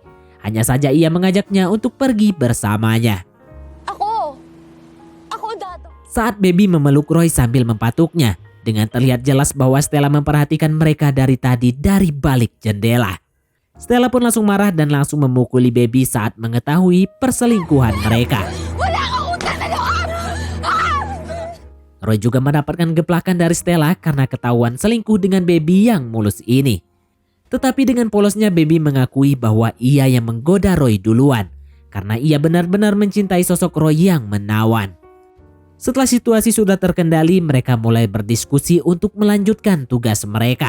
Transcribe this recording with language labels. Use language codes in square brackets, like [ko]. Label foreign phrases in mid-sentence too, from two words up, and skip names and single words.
[id] Hanya saja ia mengajaknya untuk pergi bersamanya. [tl] Ako dato. [id] Saat Baby memeluk Roy sambil mempatuknya, dengan terlihat jelas bahwa Stella memperhatikan mereka dari tadi dari balik jendela. Stella pun langsung marah dan langsung memukuli Baby saat mengetahui perselingkuhan mereka. [tl] Wala akong utang na loob! [id] Roy juga mendapatkan geplakan dari Stella karena ketahuan selingkuh dengan Baby yang mulus ini. Tetapi dengan polosnya Baby mengakui bahwa ia yang menggoda Roy duluan karena ia benar-benar mencintai sosok Roy yang menawan. Setelah situasi sudah terkendali, mereka mulai berdiskusi untuk melanjutkan tugas mereka.